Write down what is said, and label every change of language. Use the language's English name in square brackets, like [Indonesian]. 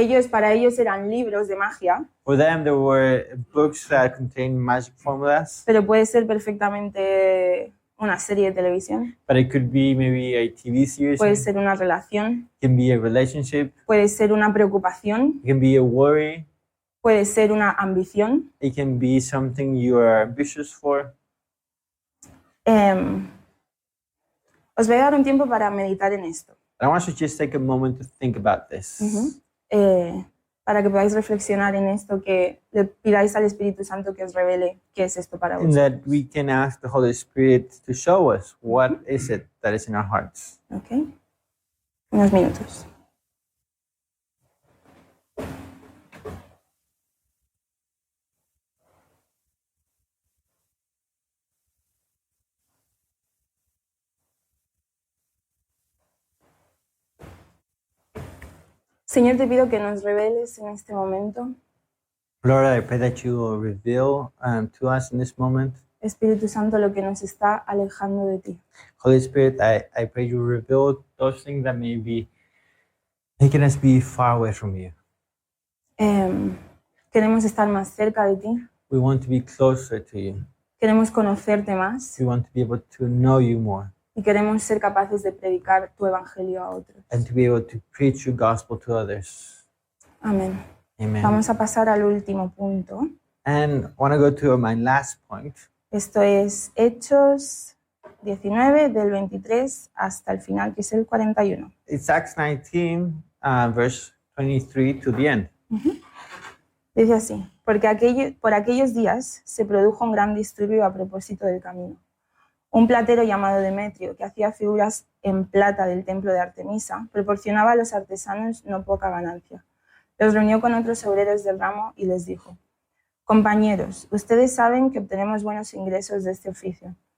[Spanish] Para ellos eran libros de magia, [English] For them, there were books that contained magic formulas, [Spanish] pero puede ser perfectamente una serie de televisión, [English] but it could be maybe a TV series, [Spanish] puede [English] it [Spanish] ser una relación, [English] can be a relationship, [Spanish] puede ser una preocupación, [English] it can be a worry, [Spanish] puede ser una ambición. [English] it can be something you are ambitious for. [Spanish] Os voy a dar un tiempo para meditar en esto. [English] And I want you to just take a moment to think about this. [Spanish] Para que podáis reflexionar en esto, que le pidáis al Espíritu Santo que os revele qué es esto para [English] And [Spanish] vosotros. [English] that we can ask the Holy Spirit to show us what is it that is in our hearts. [Spanish] ¿Ok? Unos minutos. Señor, te pido que nos reveles en este momento, [English] Lord, I pray that you will reveal to us in this moment. [Spanish] Espíritu Santo, lo que nos está alejando de ti. [English] Holy Spirit, I pray you reveal those things that may be making us be far away from you. [Spanish] Queremos estar más cerca de ti, [English] We want to be closer to you. [Spanish] queremos conocerte más [English] We want to be able to know you more [Spanish] y queremos ser capaces de predicar tu evangelio a otros. [English] and to be able to preach your gospel to others. [Spanish] Amén. [English] Amen. [Spanish] Vamos a pasar al último punto. [English] And I want to go to my last point. [Spanish] Esto es Hechos 19, del 23 hasta el final, que es el 41. [English] It's Acts 19, verse 23 to the end. [Spanish] Dice así: porque por aquellos días se produjo un gran disturbio a propósito del camino. Un platero llamado Demetrio, que hacía figuras en plata del templo de Artemisa, proporcionaba a los artesanos no poca ganancia. Los reunió con otros obreros del ramo y les dijo: compañeros, ustedes saben que obtenemos buenos ingresos de este oficio.